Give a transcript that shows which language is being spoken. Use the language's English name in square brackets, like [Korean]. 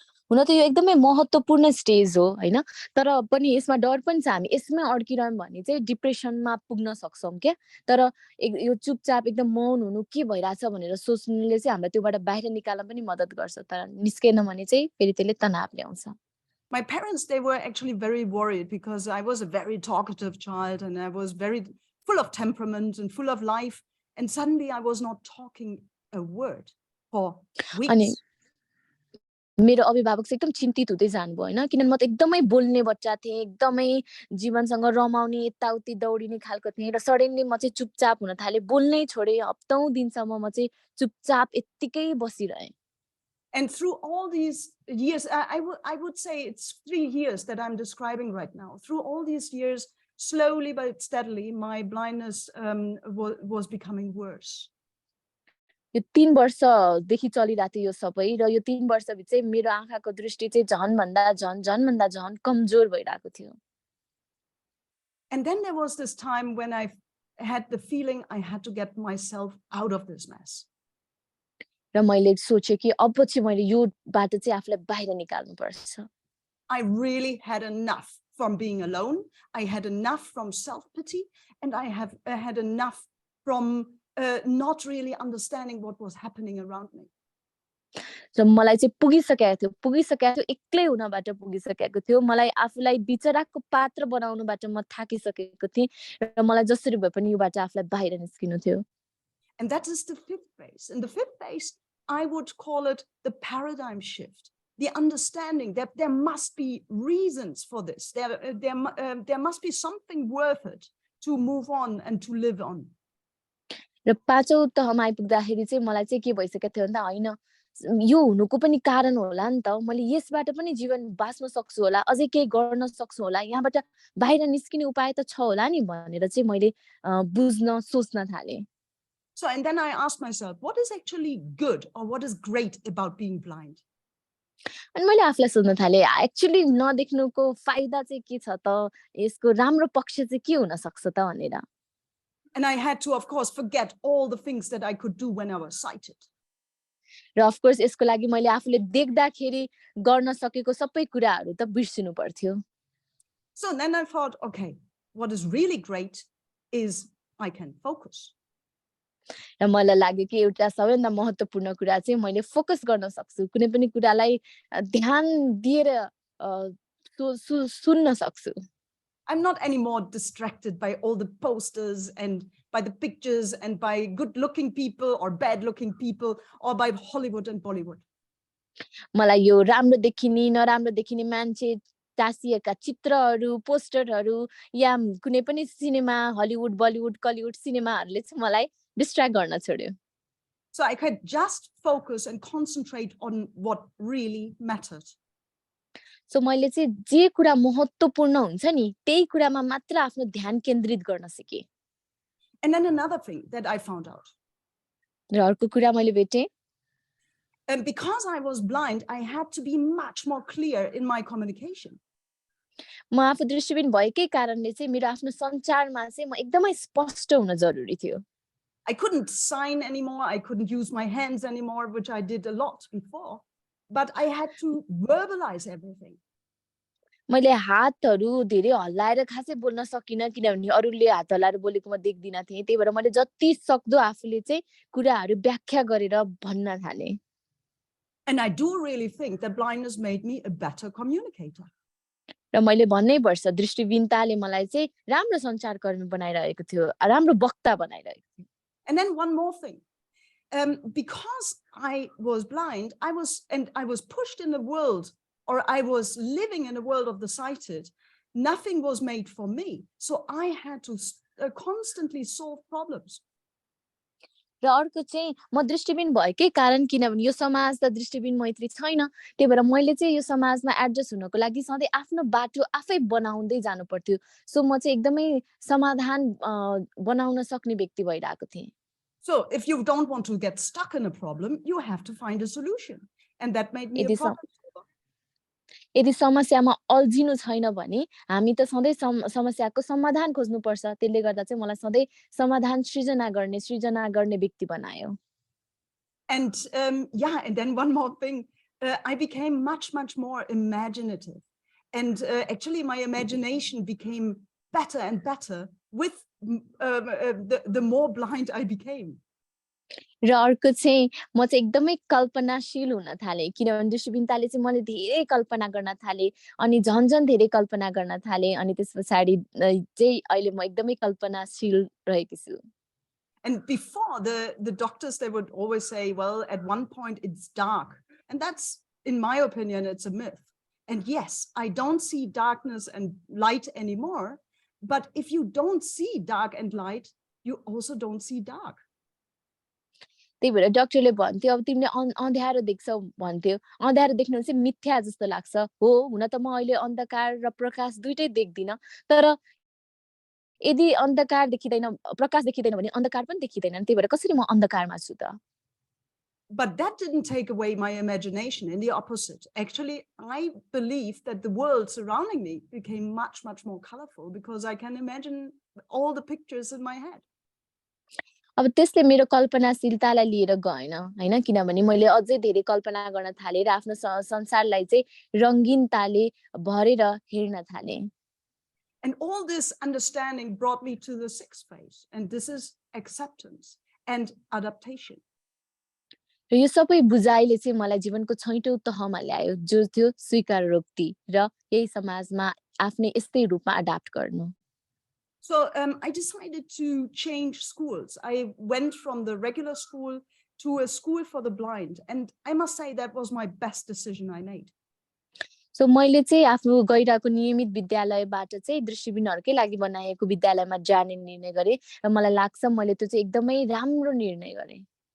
[Nepali] हुन त यो एकदमै महत्त्वपूर्ण स्टेज हो हैन, तर पनि यसमा डर पनि छ, हामी यसमै अड्किरह्यौं भने चाहिँ डिप्रेसनमा पुग्न सक्छौं के. तर यो चुपचाप एकदम मौन हुनु, के भइराछ भनेर सोच्नुले चाहिँ हामीलाई त्योबाट बाहिर निकाल्न पनि मद्दत गर्छ, तर निस्केन भने चाहिँ फेरि त्यसले तनाव ल्याउँछ. [English] My parents, they were actually very worried because I was a very talkative child and I was very full of temperament and full of life, and suddenly I was not talking a word for weeks. [Nepali] मेरो अभिभावक चाहिँ एकदम चिन्तित हुँदै जानुभयो हैन, किनभने म त एकदमै बोल्ने बच्चा थिएँ, एकदमै जीवनसँग रमाउने, यताउति दौडिने खालको थिएँ, र सडनली म चाहिँ चुपचाप हुन थालेँ, बोल्नै छोडेँ. हप्तौं दिनसम्म म चाहिँ चुपचाप यत्तिकै बसिरहेँ. [English] And through all these years, I would say it's 3 years that I'm describing right now. Through all these years, slowly but steadily, my blindness was becoming worse. [Nepali] यो 3 वर्षदेखि चलिरहेको थियो यो सबै, र यो 3 वर्षभित्र चाहिँ मेरो आँखाको दृष्टि चाहिँ झन् भन्दा झन् कमजोर भइरहेको थियो. [English] And then there was this time when I had the feeling I had to get myself out of this mess. [Nepali] र मैले सोचे कि अब चाहिँ मैले योबाट चाहिँ आफूलाई बाहिर निकाल्नु पर्छ. [English] I really had enough from being alone. I had enough from self-pity, and I had enough from not really understanding what was happening around me. [Nepali] र मलाई चाहिँ पुगिसकेको थियो, एक्लै हुनबाट पुगिसकेको थियो. मलाई आफूलाई बिचराको पात्र बनाउनुबाट म थाकिसकेको थिएँ, र मलाई जसरी भए पनि योबाट आफूलाई बाहिर निस्किनु थियो. [English] And that is the fifth phase. In the fifth phase, I would call it the paradigm shift, the understanding that there must be reasons for this. There must be something worth it to move on and to live on. [Nepali] र पाँचौं तहमा आइपुग्दाखेरि चाहिँ मलाई चाहिँ के भइसकेको थियो भन्दा, हैन यो हुनुको पनि कारण होला नि त, मैले यसबाट पनि जीवन बाँच्न सक्छु होला, अझै केही गर्न सक्छु होला, यहाँबाट बाहिर निस्किने उपाय त छ होला नि भनेर चाहिँ मैले बुझ्न सोच्न थालेँ. [English] So, and then I asked myself, what is actually good or what is great about being blind? [Nepali] अनि मैले आफूलाई सोध्न थालेँ, एक्चुअली नदेख्नुको फाइदा चाहिँ के छ त, यसको राम्रो पक्ष चाहिँ के हुन सक्छ त भनेर. [English] And I had to, of course, forget all the things that I could do when I was sighted. [Nepali] र [English] of course [Nepali] यसको लागि मैले आफूले देख्दाखेरि गर्न सकेको सबै कुराहरू त बिर्सिनु पर्थ्यो. [English] So then I thought, okay, what is really great is I can focus. [Nepali] र मलाई लाग्यो कि एउटा सबैभन्दा महत्त्वपूर्ण कुरा चाहिँ मैले फोकस गर्न सक्छु, कुनै पनि कुरालाई ध्यान दिएर सुन्न सक्छु. [English] I'm not anymore distracted by all the posters and by the pictures and by good-looking people or bad-looking people or by Hollywood and Bollywood. [Nepali] मलाई यो राम्रो देखिने नराम्रो देखिने मान्छे टाँसिएका चित्रहरू, पोस्टरहरू या कुनै पनि सिनेमा, हलिउड, बलिउड, कलिउड सिनेमाहरूले चाहिँ मलाई डिस्ट्र्याक्ट गर्न छोड्यो. [English] So I could just focus and concentrate on what really mattered. [Nepali] So मैले चाहिँ जे कुरा महत्त्वपूर्ण हुन्छ नि त्यही कुरामा मात्र आफ्नो ध्यान केन्द्रित गर्न सिकेँ। [English] And then another thing that I found out. [Nepali] र अर्को कुरा मैले भेटेँ, [English] And because I was blind, I had to be much more clear in my communication. [Nepali] म आफू दृष्टिहीन भएकै कारणले चाहिँ मेरो आफ्नो सञ्चारमा चाहिँ म एकदमै स्पष्ट हुन जरुरी थियो। [English] I couldn't sign anymore. I couldn't use my hands anymore, which I did a lot before. But I had to verbalize everything. [Nepali] मैले हातहरू धेरै हल्लाएर खासै बोल्न सकिनँ किनभने अरूले हात हल्लाएर बोलेको म देख्दिन थिएँ। त्यही भएर मैले जति सक्दो आफूले चाहिँ कुराहरू व्याख्या गरेर भन्न थालेँ। [English] And I do really think that blindness made me a better communicator. [Nepali] र मैले भन्नै पर्छ दृष्टिहीनताले मलाई चाहिँ राम्रो सञ्चारकर्मी बनाइरहेको थियो, राम्रो वक्ता बनाइरहेको थियो। [English] And then one more thing. Because I was blind, I was pushed in the world, or I was living in a world of the sighted. Nothing was made for me. So I had to constantly solve problems. [Nepali] र अर्को चाहिँ म दृष्टिहीन भएकै कारण किनभने यो समाज त दृष्टिहीन मैत्री छैन, त्यही भएर मैले चाहिँ यो समाजमा एडजस्ट हुनको लागि सधैँ आफ्नो बाटो आफै बनाउँदै जानु पर्थ्यो। सो म चाहिँ एकदमै समाधान बनाउन सक्ने व्यक्ति भइरहेको थिएँ। [English] So if you don't want to get stuck in a problem, you have to find a solution. And that made me a problem solver. [Nepali] यदि समस्यामा अल्झिनु छैन भने हामी त सधैँ समस्याको समाधान खोज्नुपर्छ। त्यसले गर्दा चाहिँ मलाई सधैँ समाधान सृजना गर्ने व्यक्ति बनायो। [English] And and then one more thing, I became much more imaginative. And actually my imagination became better and better with the more blind I became. [Nepali] र अर्को चाहिँ म चाहिँ एकदमै कल्पनाशील हुन थालेँ किनभने दृष्टिहीनताले चाहिँ मैले धेरै कल्पना गर्न थालेँ अनि झन् धेरै कल्पना गर्न थालेँ अनि त्यसपछि चाहिँ अहिले म एकदमै कल्पनाशील रहेकी छु। [English] And before, the doctors, they would always say, well, at one point it's dark. And that's, in my opinion, it's a myth. And yes, I don't see darkness and light anymore. But if you don't see dark and light, you also don't see dark. [Nepali] त्यही भएर डाक्टरले भन्थ्यो अब तिमीले अँध्यारो देख्छौ भन्थ्यो, अँध्यारो देख्नु चाहिँ मिथ्या जस्तो लाग्छ। हो, हुन त म अहिले अन्धकार र प्रकाश दुईटै देख्दिन, तर यदि अन्धकार देखिदैन प्रकाश देखिदैन भने अन्धकार पनि देखिदैन। त्यही भएर कसरी म अन्धकारमा छु त? [English] But that didn't take away my imagination. In the opposite, actually, I believe that the world surrounding me became much more colorful because I can imagine all the pictures in my head. [Nepali] अब त्यसले मेरो कल्पनाशीलतालाई लिएर गएन हैन, किनभने मैले अझै धेरै कल्पना गर्न थालेँ र आफ्नो संसारलाई चाहिँ रंगीनताले भरेर हेर्न थालेँ। [English] And all this understanding brought me to the sixth phase, and this is acceptance and adaptation. [Nepali] र यो सबै बुझाइले चाहिँ मलाई जीवनको छैटौं तहमा ल्यायो, जो थियो स्वीकारोक्ति र यही समाजमा आफ्नै यस्तै रूपमा अडाप्ट गर्नु। [English] So I decided to change schools. I went from the regular school to a school for the blind, and I must say that was my best decision I made. [Nepali] So मैले चाहिँ आफ्नो गइरहेको नियमित विद्यालयबाट चाहिँ दृष्टिहीनहरुकै लागि बनाएको विद्यालयमा जाने निर्णय गरे र मलाई लाग्छ मैले त्यो चाहिँ एकदमै राम्रो निर्णय गरे।